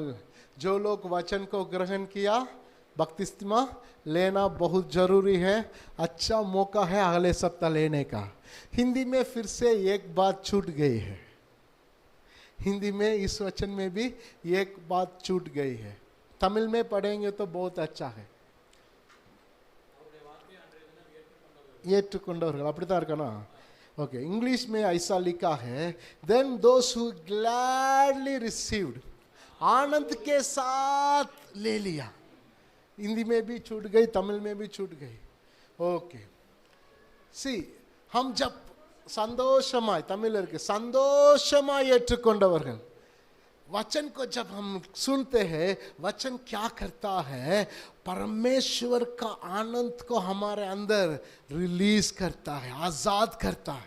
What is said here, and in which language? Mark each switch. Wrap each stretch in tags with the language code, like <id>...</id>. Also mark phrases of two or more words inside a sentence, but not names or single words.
<hi>जो लोग वचन को ग्रहण किया बपतिस्मा लेना बहुत जरूरी है. अच्छा मौका है अगले सप्ताह लेने का. हिंदी में फिर से एक बात छूट गई है. हिंदी में इस वचन में भी एक बात छूट गई है. तमिल में पढ़ेंगे तो बहुत अच्छा है.</hi> <ta>ஏற்றுக்கொண்டவர்கள் அப்படித்தான் இருக்கணும்.</ta> <hi>ओके, इंग्लिश में ऐसा लिखा है,</hi> <en>Then those who gladly received,</en> <hi>आनंद के साथ ले लिया। हिंदी में भी छूट गई, तमिल में भी छूट गई। ओके, सी हम जब संतोषमाय, तमिलर के</hi> <ta>சந்தோஷமாய் ஏற்றுக்கொண்டவர்கள்,</ta> <hi>वचन को जब हम सुनते हैं, वचन क्या करता है, परमेश्वर का आनंद को हमारे अंदर रिलीज करता है, आजाद करता है।</hi>